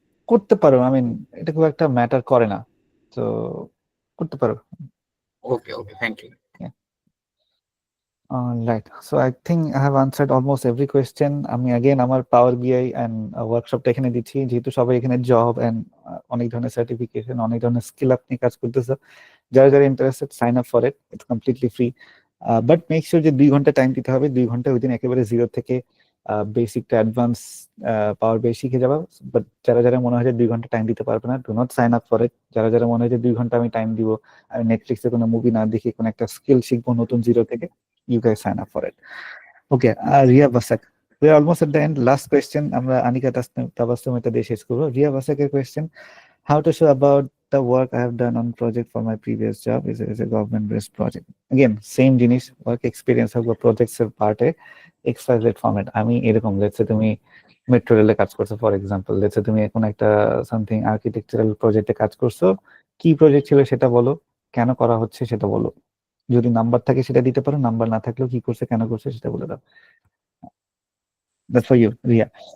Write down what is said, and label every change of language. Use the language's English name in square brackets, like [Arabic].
[Bangla] করতে পারো, [English] I mean [Bangla] এটা খুব একটা ম্যাটার করে না, তো করতে পারো। [English] Okay, thank you. Right, so I think I have answered almost every question. [Bangla] আমি again আমার পাওয়ার বিআই এন্ড ওয়ার্কশপটা এখানে দিচ্ছি, যেহেতু সবাই এখানে জব এন্ড অনেক ধরনের সার্টিফিকেশন, অনেক ধরনের স্কিল আপনি কাজ করতেছে। যারা interested, [English] Sign up for it, it's completely free. [Bangla] But make sure যে 2 ঘন্টা টাইম দিতে হবে। 2 ঘন্টা ওই দিন একেবারে জিরো থেকে বেসিক টু অ্যাডভান্স পাওয়ার বিআই শিখে যাবে। বাট যারা মনে হয় যে 2 ঘন্টা টাইম দিতে পারবে না, [English] Do not sign up for it. [Bangla] যারা মনে হয় যে 2 ঘন্টা আমি টাইম দিব, আমি নেটফ্লিক্সে কোনো মুভি না দেখে কোনো একটা স্কিল শিখবো নতুন জিরো থেকে, [English] you guys sign up for it. Okay, Ria Vasak. We are almost at the end. Last question. [Bangla] আমরা Anika Tabassum এটা দিয়ে শেষ করব। [English] Ria Vasak-এর question: How to show about the work I have done on project for my previous job is a government-based project. Again, same জিনিস, work experience হবে projects এর পার্টে XYZ format. [Bangla] আমি এরকম, let's say তুমি মেট্রো রেলে কাজ করছো ফর এক্সাম্পল, let's say তুমি এখন একটা সামথিং আর্কিটেকচারাল প্রজেক্টে কাজ করছো, কি প্রজেক্ট ছিল সেটা বলো, কেন করা হচ্ছে সেটা বলো। যদি নাম্বার থাকে সেটা দিতে পারো, নাম্বার না থাকলেও কি করছে কেন করছে সেটা বলে দাও। [English] That's for you, Ria.